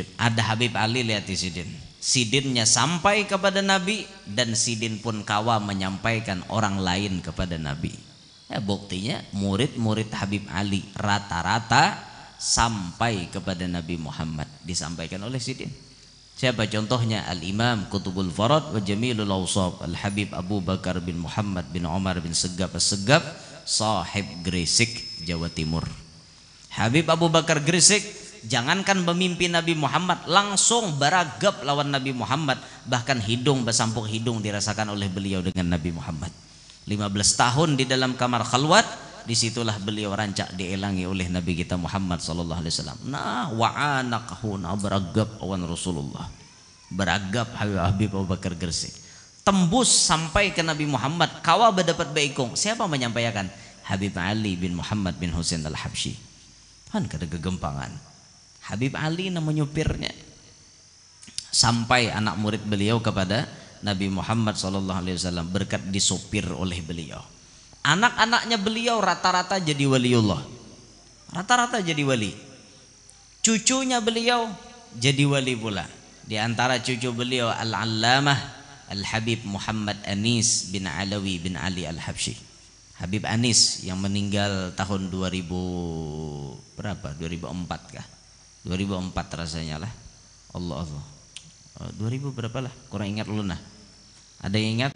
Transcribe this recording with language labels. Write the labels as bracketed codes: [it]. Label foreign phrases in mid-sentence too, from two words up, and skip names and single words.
[bjn] Ada Habib Ali, lihat di Sidin. Sidinnya sampai kepada Nabi dan Sidin pun kawa menyampaikan orang lain kepada Nabi. [id] Ya, buktinya murid-murid Habib Ali rata-rata sampai kepada Nabi Muhammad disampaikan oleh Sidin. Siapa contohnya? Al-Imam Qutbul Farad wa Jamilul Awsab Al-Habib Abu Bakar bin Muhammad bin Umar bin Segap As-Segap, sahib Gresik, Jawa Timur. [bjn] Habib Abu Bakar Gresik jangankan memimpin Nabi Muhammad, langsung baragap lawan Nabi Muhammad, bahkan hidung bersampuk hidung dirasakan oleh beliau dengan Nabi Muhammad. [id] 15 tahun di dalam kamar khalwat, disitulah beliau rancak dielangi oleh Nabi kita Muhammad [ar] sallallahu alaihi wasallam. [bjn] Nah, wa'anaqhuna baragap awan Rasulullah. Baragap Habib Abu Bakar Gresik. Tembus sampai ke Nabi Muhammad, kawa berdapat baikung. [id] Siapa menyampaikan? Habib Ali bin Muhammad bin Husain Al-Habsyi. [bjn] Kan kada kegempangan. Habib Ali nama nyupirnya. [id] Sampai anak murid beliau kepada Nabi Muhammad SAW berkat disopir oleh beliau. Anak-anaknya beliau rata-rata jadi waliullah, rata-rata jadi wali. Cucunya beliau jadi wali pula. Di antara cucu beliau Al-Allamah Al-Habib Muhammad Anis bin Alawi bin Ali Al-Habsyi. Habib Anis yang meninggal tahun 2000 berapa? [bjn] 2004 kah? 2004 rasanya lah. Allah 2000 berapa lah? Kurang ingat ulun nah. [id] Ada yang ingat?